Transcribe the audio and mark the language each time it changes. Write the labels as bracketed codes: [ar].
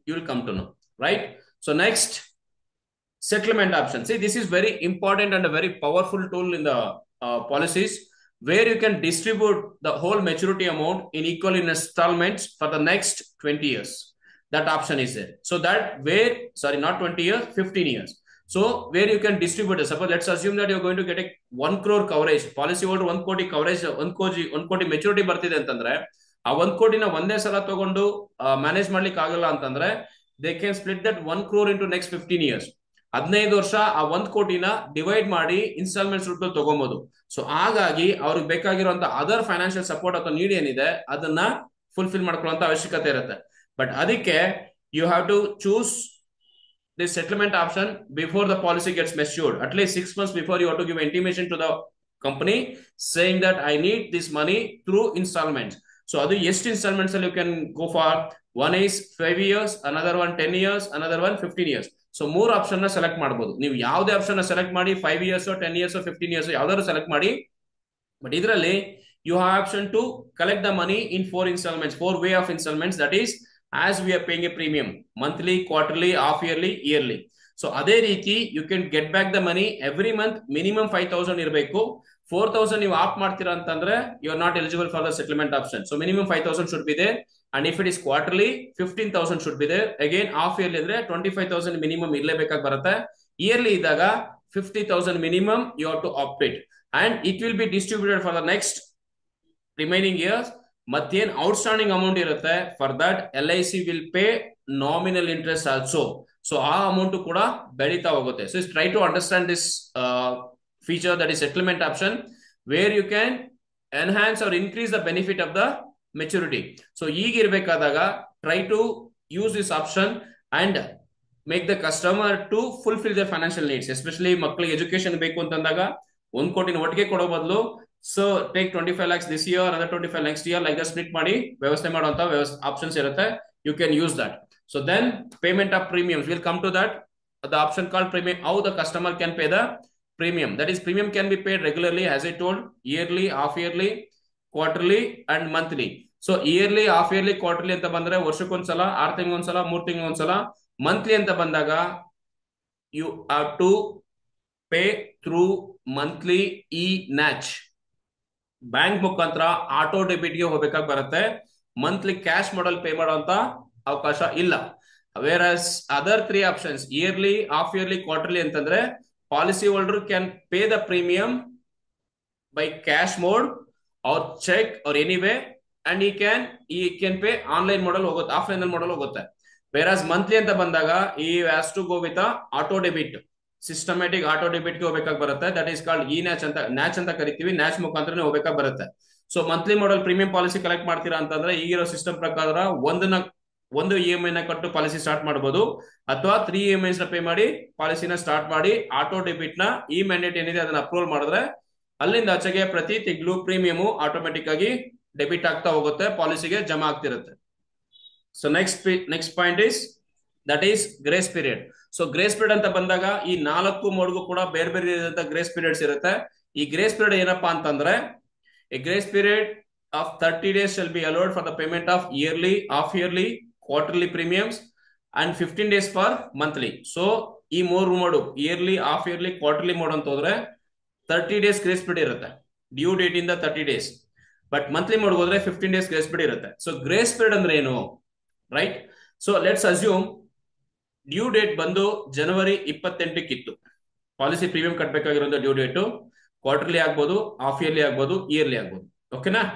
[en] You will come to know, right? So next, settlement option. See, this is very important and a very powerful tool in the policies. where you can distribute the whole maturity amount in equal installments for the next 20 years. That option is there. So that where, sorry, not 20 years, 15 years. So where you can distribute it. Suppose let's assume that you're going to get a 1 crore coverage. [kn] Policy holder 1 ಕೋಟಿ coverage, 1 ಕೋಟಿ maturity ಬರ್ತಿದೆ ಅಂತಂದ್ರೆ ಆ 1 ಕೋಟಿನ ಒಂದೇ ಸಲ ತಗೊಂಡು manage ಮಾಡ್ಲಿಕ್ಕೆ ಆಗಲ್ಲ ಅಂತಂದ್ರೆ [en] They can split that 1 crore into next 15 years. [kn] 15 ವರ್ಷ ಆ 1 ಕೋಟಿನ ಡಿವೈಡ್ ಮಾಡಿ ಇನ್ಸ್ಟಾಲ್ಮೆಂಟ್ಸ್ ರೂಪದಲ್ಲಿ ತಗೊಬಹುದು. ಸೊ ಹಾಗಾಗಿ ಅವ್ರಿಗೆ ಬೇಕಾಗಿರುವಂತ [en] other financial support [kn] ಅಥವಾ ನೀಡ್ ಏನಿದೆ ಅದನ್ನ ಫುಲ್ಫಿಲ್ ಮಾಡ್ಕೊಳ್ಳುವಂತ ಅವಶ್ಯಕತೆ ಇರುತ್ತೆ. [en] but [kn] ಅದಕ್ಕೆ [en] You have to choose this settlement option before the policy gets matured. At least 6 months before, you have to give intimation to the company saying that I need this money through installments. So [kn] adu est [en] installments you can go for. One is 5 years, another one 10 years, another one 15 years. [kn] So more option na select ಮಾಡಬಹುದು. ನೀವು ಯಾವುದೇ option ನ select ಮಾಡಿ 5 years 10 years 15 years ಯಾವ್ದಾದ್ರು select ಮಾಡಿ. [en] but [kn] ಇದರಲ್ಲಿ [en] you have option to collect the money in 4 installments, 4 way of installments, that is as we are paying a premium monthly, quarterly, half yearly, yearly. So [kn] ಅದೇ ರೀತಿ [en] you can get back the money every month. [kn] Minimum 5,000 ಇರಬೇಕು. [en] 4,000 [kn] ನೀವು app ಮಾಡ್ತೀರಾ ಅಂತಂದ್ರೆ [en] you are not eligible for the settlement option. So minimum 5,000 should be there, and if it is quarterly 15,000 should be there. Again half yearly [kn] ಅಂದ್ರೆ 25,000 minimum ಇರಲೇಬೇಕಾಗಿ ಬರುತ್ತೆ. [en] Yearly [kn] ಇದ್ದಾಗ [en] 50,000 minimum you have to opt it, and it will be distributed for the next remaining years. ಮತ್ತೇನ್ outstanding amount ಇರುತ್ತೆ for that LIC will pay nominal interest also. So [kn] ಆ amount ಕೂಡ ಬೆಳೀತಾ ಹೋಗುತ್ತೆ. [en] So try to understand this feature, that is settlement option, where you can enhance or increase the benefit of the maturity. So [kn] ಈಗಿರ್ಬೇಕಾದಾಗ [en] Try to use this option and make the customer to fulfil the financial needs. [kn] Especially ಮಕ್ಕಳಿಗೆ education ಬೇಕು ಅಂತಂದಾಗ 1 ಕೋಟಿನ ಒಟ್ಟಿಗೆ ಕೊಡೋ ಬದಲು [en] so take 25 lakhs this year, another 25 next year, like that split [kn] ಮಾಡಿ ವ್ಯವಸ್ಥೆ ಮಾಡುವಂತ options ಇರುತ್ತೆ. [en] You can use that. So then payment of premiums, we'll come to that. The option called premium, how the customer can pay the premium. That is, premium can be paid regularly, as I told, yearly, half yearly, quarterly and monthly. So yearly, half yearly, quarterly [kn] ಅಂತ ಬಂದ್ರೆ ವರ್ಷಕ್ಕೊಂದ್ಸಲ, 6 ತಿಂಗಳಿಗೊಂದ್ಸಲ, 3 ತಿಂಗಳಿಗೊಂದ್ಸಲ. [en] Monthly [kn] ಅಂತ ಬಂದಾಗ [en] you have to pay through monthly e-NACH. [kn] Bank ಮುಖಾಂತರ auto debit ಗೆ ಹೋಗ್ಬೇಕಾಗಿ ಬರುತ್ತೆ. Monthly cash ಮಾಡಲ್ pay ಮಾಡುವಂತ ಅವಕಾಶ ಇಲ್ಲ. [en] whereas other 3 options, yearly, half yearly, quarterly [kn] ಅಂತಂದ್ರೆ [en] policy holder can pay the premium by cash mode or cheque or any way, and he can pay online [kn] ಮಾಡಲ್ ಹೋಗುತ್ತೆ, [en] Offline ಮಾಡಲ್ ಹೋಗುತ್ತೆ. Whereas monthly [kn] ಅಂತ ಬಂದಾಗ [en] he has to go with auto debit, systematic auto debit [kn] ಗೆ ಹೋಗ್ಬೇಕಾಗಿ ಬರುತ್ತೆ. [en] that is called [kn] ಇ-NACH ಅಂತ, ನ್ಯಾಚ್ ಅಂತ ಕರಿತೀವಿ. ನ್ಯಾಚ್ ಮುಖಾಂತರ ಹೋಗ್ಬೇಕಾಗಿ ಬರುತ್ತೆ. ಸೊ ಮಂತ್ಲಿ ಮಾಡಲ್ ಪ್ರೀಮಿಯಂ ಪಾಲಿಸಿ ಕಲೆಕ್ಟ್ ಮಾಡ್ತೀರಾ ಅಂತಂದ್ರೆ ಈಗಿರೋ ಸಿಸ್ಟಮ್ ಪ್ರಕಾರ ಒಂದು EMI ನ ಕಟ್ಟು ಪಾಲಿಸಿ ಸ್ಟಾರ್ಟ್ ಮಾಡಬಹುದು, ಅಥವಾ 3 EMIs ನ ಪೇ ಮಾಡಿ ಪಾಲಿಸಿನ ಸ್ಟಾರ್ಟ್ ಮಾಡಿ ಆಟೋ ಡೆಬಿಟ್ ನ ಈ ಮ್ಯಾಂಡೇಟ್ ಏನಿದೆ ಅದನ್ನ ಅಪ್ರೂವಲ್ ಮಾಡಿದ್ರೆ ಅಲ್ಲಿಂದ ಆಚೆಗೆ ಪ್ರತಿ ತಿಂಗಳು ಪ್ರೀಮಿಯಂ ಆಟೋಮೆಟಿಕ್ ಆಗಿ ಡೆಬಿಟ್ ಆಗ್ತಾ ಹೋಗುತ್ತೆ, ಪಾಲಿಸಿಗೆ ಜಮಾ ಆಗ್ತಿರುತ್ತೆ. [en] So next point is that is grace period. [kn] So grace period ಅಂತ ಬಂದಾಗ ಈ 4 ಮೋಡ್ಗೂ ಕೂಡ ಬೇರೆ ಬೇರೆ ಗ್ರೇಸ್ ಪೀರಿಯಡ್ಸ್ ಇರುತ್ತೆ. [en] ಈ grace period [kn] ಏನಪ್ಪಾ ಅಂತಂದ್ರೆ, [en] A grace period of 30 days shall be allowed for the payment of yearly, half yearly, quarterly premiums and 15 days for monthly. [kn] So ಈ 3 mode, yearly, half yearly, quarterly mode ಅಂತ ಹೋದ್ರೆ 30 days grace period ಇರುತ್ತೆ, due date ಇಂದ 30 days. But monthly mode ಹೋದ್ರೆ 15 days grace period ಇರುತ್ತೆ. So grace period ಅಂದ್ರೆ ಏನು, right? [en] so let's assume due date [kn] ಬಂದು ಜನವರಿ 28 policy premium ಕಟ್ಟಬೇಕಾಗಿರೋ due date quarterly ಆಗ್ಬೋದು, ಹಾಫ್ ಇಯರ್ಲಿ ಆಗ್ಬೋದು, ಇಯರ್ಲಿ ಆಗ್ಬೋದು. ಓಕೆನಾ?